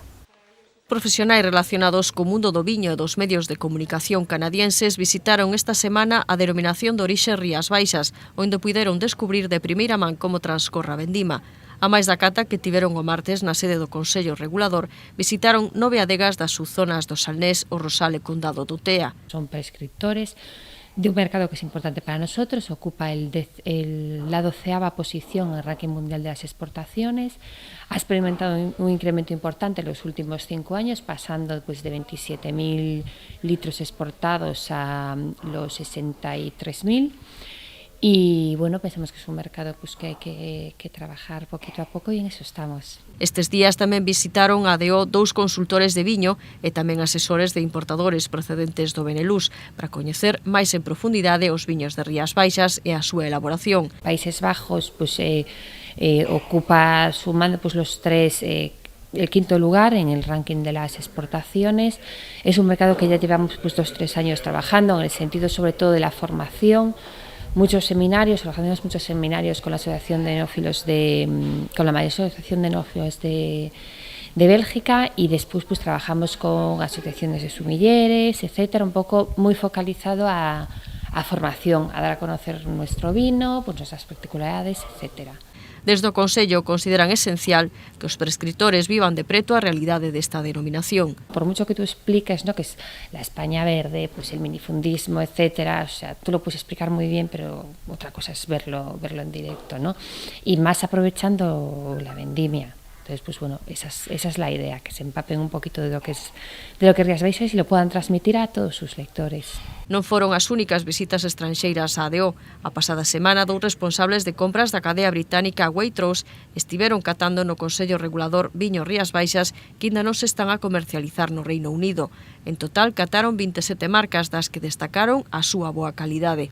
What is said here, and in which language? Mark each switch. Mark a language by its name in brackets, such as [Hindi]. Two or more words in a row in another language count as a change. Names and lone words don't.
[Galician] Profesionais relacionados co mundo do viño e dos medios de comunicación canadienses visitaron esta semana a denominación de orixe Rías Baixas, onde puideron descubrir de primeira man como transcorre a vendima. A máis da cata que tiveron o martes na sede do Consello Regulador, visitaron 9 adegas das subzonas do Salnés, o Rosal e Condado do Tea. [Spanish] Son prescriptores de un mercado que es importante para nosotros, ocupa la 12ª posición en el ranking mundial de las exportaciones, ha experimentado un incremento importante en los últimos 5 años, pasando pues, de 27.000 litros exportados a los 63.000. Y bueno, pensamos que es un mercado pues, que hay que trabajar poquito a poco y en eso estamos. [Galician] Estes días tamén visitaron a ADO 2 consultores de viño e tamén asesores de importadores procedentes do Benelux para coñecer máis en profundidade os viños de Rías Baixas e a súa elaboración. [Spanish] Países Bajos pues, ocupa sumando pues, los 3 el 5º lugar en el ranking de las exportaciones. Es un mercado que ya llevamos pues, 2-3 años trabajando en el sentido sobre todo de la formación. Muchos seminarios, organizamos muchos seminarios con la Asociación de Enófilos con la mayor asociación de enófilos de Bélgica y después pues trabajamos con asociaciones de sumilleres, etcétera, un poco muy focalizado a formación, a dar a conocer nuestro vino, pues nuestras particularidades, etcétera. [Galician] Desde o Consello consideran esencial que os prescriptores vivan de preto a realidade desta denominación. [Spanish] Por mucho que tú expliques, ¿no?, que es la España verde, pues el minifundismo, etcétera, o sea, tú lo puedes explicar muy bien, pero otra cosa es verlo en directo, ¿no? Y más aprovechando la vendimia. Entonces, pues bueno, esa es la idea, que se empapen un poquito de lo que es Rías Baixas y lo puedan transmitir a todos sus lectores. [Galician] Non foron as únicas visitas estranxeiras á ADO. A pasada semana, 2 responsables de compras da cadea británica Waitrose estiveron catando no Consello Regulador viño Rías Baixas que ainda non se están a comercializar no Reino Unido. En total, cataron 27 marcas das que destacaron a súa boa calidade.